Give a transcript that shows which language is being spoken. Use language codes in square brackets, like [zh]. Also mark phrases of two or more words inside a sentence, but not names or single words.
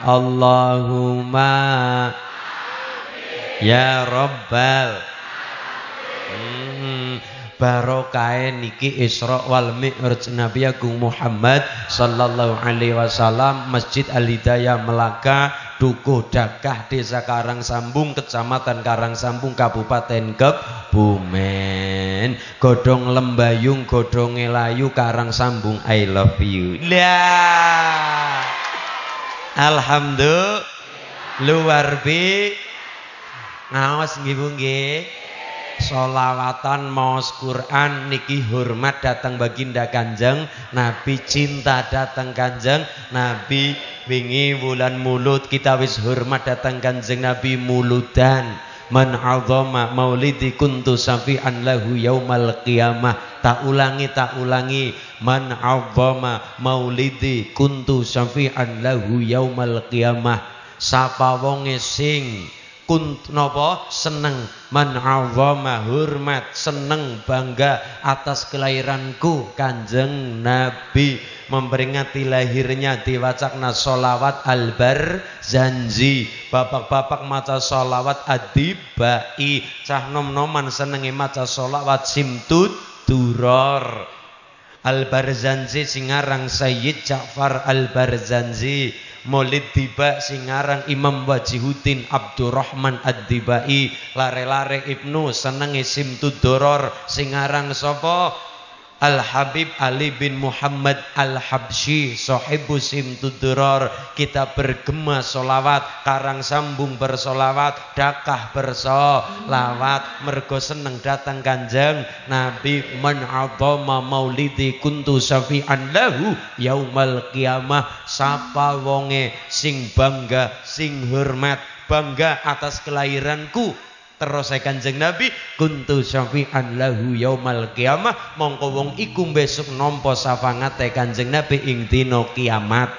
[ar] اللهم يا ربّ [jv] barokahe niki Isra wal Mi'raj Nabi Agung Muhammad [ar] صلى الله عليه وسلم [jv] Masjid Al Hidayah Melaka Dukuh Dakah Desa Karangsambung Kecamatan Karangsambung Kabupaten Kebumen. Godhong Lembayung godhonge layu Karangsambung [en] I love you. [jv] Lah alhamdulillah luar bi ngaos nggih Bu nggih. Solawatan maos Quran niki hormat datang baginda Kanjeng Nabi, cinta datang Kanjeng Nabi. Wingi wulan Mulud kita wis hormat datang Kanjeng Nabi muludan. [ar] من عظّم مولدي كنت شفيعا له يوم القيامة. [jv] Tak ulangi [ar] من عظّم مولدي كنت شفيعا له يوم القيامة. [jv] Sapa wonge sing napa seneng [ar] من عظّم [jv] hormat seneng [id] bangga atas kelahiranku [jv] Kanjeng Nabi, [id] memperingati lahirnya [jv] diwacakna sholawat al-barzanji. Bapak-bapak maca sholawat adibai, cah nom-noman senenge maca sholawat simtud duror. Al-Barzanji singarang Sayyid Ja'far Al-Barzanji, Maulid Diba singarang Imam Wajihuddin Abdurrahman Ad-Dibai, lare-lare Ibnu senenge simtud duror singarang sapa? [ar] الحبيب علي بن محمد الحبشي صاحب سمط الدرر. [id] Kita bergema solawat, Karangsambung bersolawat, Dakah bersolawat, [jv] mergo seneng datang Kanjeng Nabi. [ar] Man 'azama maulidi kuntu syafi'an lahu yaumal qiyamah. [jv] Sapa wonge sing bangga, sing hormat, [id] bangga atas kelahiranku [jv] terus Kanjeng Nabi [ar] كنت شفيعا له يوم القيامة, [jv] mongko wong iku besok nampa safangate Kanjeng Nabi ing dina kiamat.